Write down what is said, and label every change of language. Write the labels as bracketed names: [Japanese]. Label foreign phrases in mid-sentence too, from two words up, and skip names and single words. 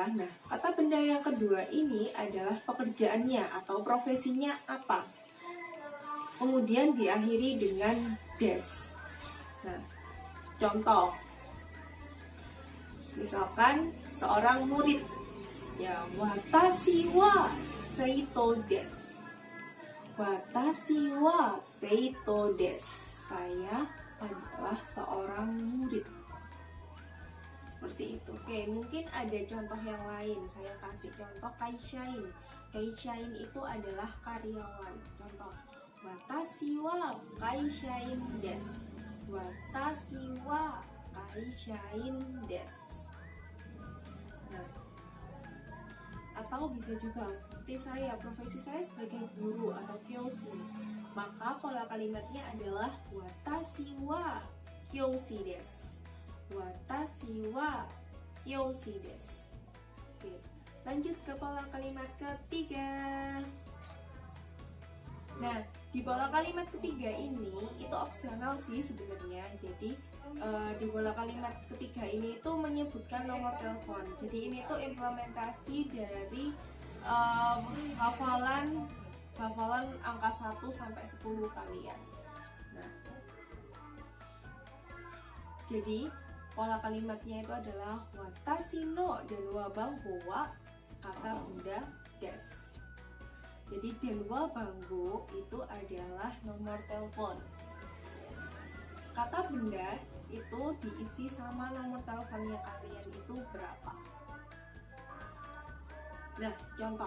[Indonesian] Nah, kata benda yang kedua ini adalah pekerjaannya atau profesinya apa. Kemudian diakhiri dengan des. Nah, contoh. Misalkan seorang murid. Ya, [Japanese] 私は生徒です. 私は生徒です. [Indonesian] Saya adalah seorang murid. Seperti itu. Oke, mungkin ada contoh yang lain. Saya kasih contoh kaishain. Kaishain itu adalah karyawan. Contoh, [Japanese] 私は会社員です. 私は会社員です. [Indonesian] Nah, atau bisa juga seperti saya, profesi saya sebagai guru atau kyoshi. Maka pola kalimatnya adalah [Japanese] 私は教師です. 私は教師です. [Indonesian] Oke, lanjut ke pola kalimat ketiga. Nah, di pola kalimat ketiga ini itu opsional sih sebenarnya. Jadi di pola kalimat ketiga ini itu menyebutkan nomor telepon. Jadi ini tuh implementasi dari hafalan angka 1 sampai 10 kalian. Nah, jadi pola kalimatnya itu adalah [Japanese] 私の電話番号は [Indonesian] kata bunda desu. Jadi [Japanese] 電話番号 [Indonesian] itu adalah nomor telepon. Kata benda itu diisi sama nomor teleponnya kalian itu berapa. Nah, contoh.